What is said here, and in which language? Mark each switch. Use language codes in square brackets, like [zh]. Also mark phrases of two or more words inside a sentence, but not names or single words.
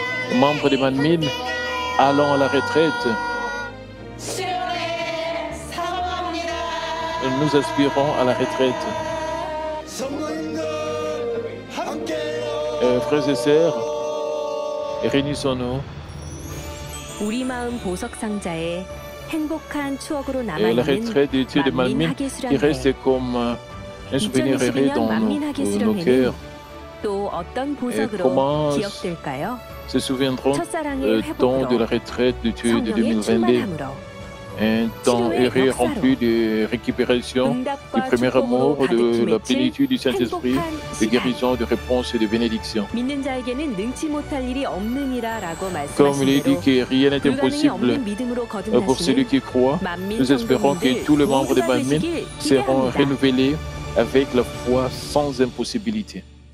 [fr] Venez, membres de Manmin, allons à la retraite. Nous aspirons à la retraite. Frères et sœurs, réunissons-nous. [ko] 우리 마음 보석 상자에 행복한 추억으로 [fr] La [ko] 남아있는 [fr] retraite des dieux de [ko] 만민 Manmin 학예 [fr] qui reste [ko] 수련회. [fr] comme un souvenir heureux dans nos cœurs. [ko] 또 어떤 보석으로 [fr] comment [ko] 기억될까요? [fr] Se souviendront [ko] 첫사랑의 [fr] temps de la [ko] 회복으로, [fr] retraite du Dieu de [ko] 성령의 2022. 충만함으로, [fr] Un temps heureux rempli de récupération, du premier amour, de la plénitude du Saint-Esprit, de guérison, de réponse et de bénédiction. [ko] 믿는 자에게는 능치 못할 일이 없느니라라고 [fr] Comme il est dit [ko] 말씀하신 [fr] que rien n'est [ko] 대로 불가능이 [fr] impossible [ko] 없는 믿음으로 [fr] pour celui [ko] 거듭나시는 [fr] qui croit, [ko] 만민 [fr] nous espérons que [ko] 성도님들 [fr] tous les membres de [ko] 모두가 Manmin 되시길 [fr] seront [ko] 기대합니다. [fr] renouvelés avec la foi sans impossibilité.